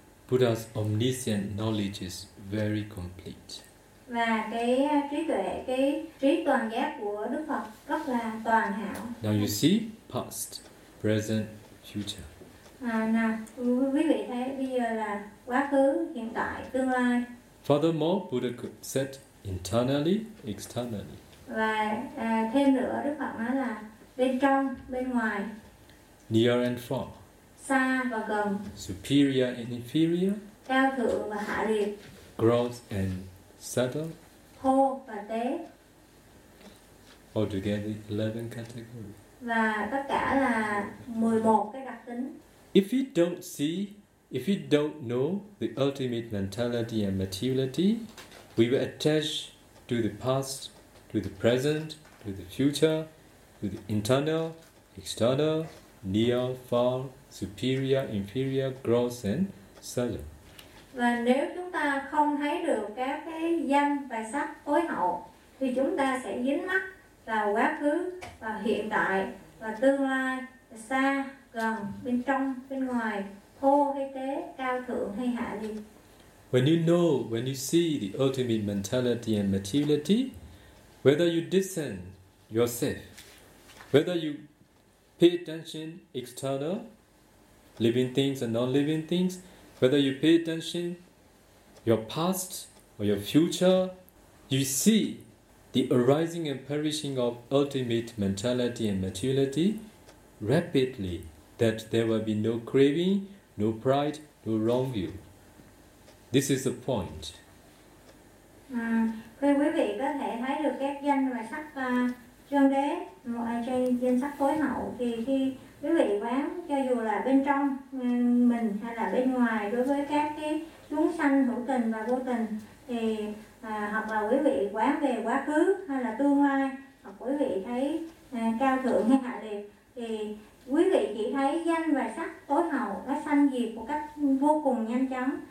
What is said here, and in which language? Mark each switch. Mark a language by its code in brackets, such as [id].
[en] Buddha's omniscient knowledge is very complete. [vi] Và cái trí toàn giác của Đức Phật rất là toàn hảo. [en] Now you see past, present, future. [vi] Nào, quý vị thấy bây giờ là quá khứ, hiện tại, tương lai. [en] Furthermore, Buddha could set internally, externally. [vi] Và thêm nữa Đức Phật nói là bên trong, bên ngoài. [en] Near and far. [vi] Xa và gần. [en] Superior and inferior. [vi] Cao thượng và hạ liệt. [en] Gross and subtle. [vi] Thô và tế. [en] Altogether 11 categories. [vi] Và tất cả là 11 cái đặc tính. [en] If we don't see, if we don't know the ultimate mentality and materiality, we will attach to the past, to the present, to the future, to the internal, external, near, far, superior, inferior, gross and subtle. [vi] Và nếu chúng ta không thấy được các cái danh và sắc tối hậu, thì chúng ta sẽ dính mắc vào quá khứ, vào hiện tại, và tương lai, xa, gần, bên trong, bên ngoài, thô hay tế, cao thượng hay hạ liệt. [en] When you know, when you see the ultimate mentality and materiality, whether you discern yourself, whether you pay attention external, living things and non-living things, whether you pay attention your past or your future, you see the arising and perishing of ultimate mentality and materiality rapidly, that there will be no craving, no pride, no wrong view. This is the point. [vi] Thưa quý vị có thể thấy được các danh và sắc chân đế, danh sắc tối hậu, thì khi quý vị quán cho dù là bên trong mình hay là bên ngoài đối với các cái chúng sanh hữu tình và vô tình, thì hoặc là quý vị quán về quá khứ hay là tương lai, hoặc quý vị thấy cao thượng hay hạ liệt, thì quý vị chỉ thấy danh và sắc tối hậu nó sanh diệt một cách vô cùng nhanh chóng.